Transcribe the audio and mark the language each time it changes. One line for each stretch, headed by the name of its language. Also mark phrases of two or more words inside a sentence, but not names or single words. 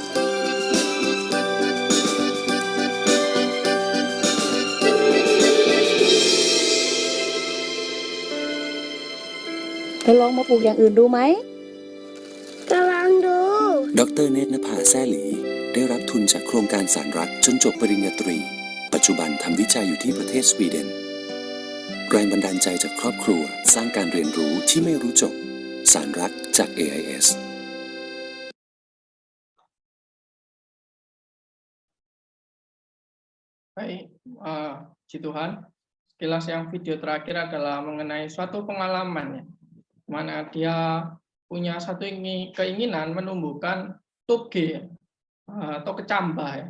Thai: เธอลองมาปลูกอย่างอื่นดูไหมกำลังดู ดร. เนตรนภาแซ่หลีได้รับทุนจากโครงการสารรักจนจบปริญญาตรี ปัจจุบันทำวิจัยอยู่ที่ประเทศสวีเดน แรงบันดาลใจจากครอบครัวสร้างการเรียนรู้ที่ไม่รู้จบ สารรักจาก AIS.
Indonesian: Baik, Puji Tuhan. Sekilas yang video terakhir adalah mengenai suatu pengalaman ya, mana dia punya satu keinginan menumbuhkan toge atau kecambah ya.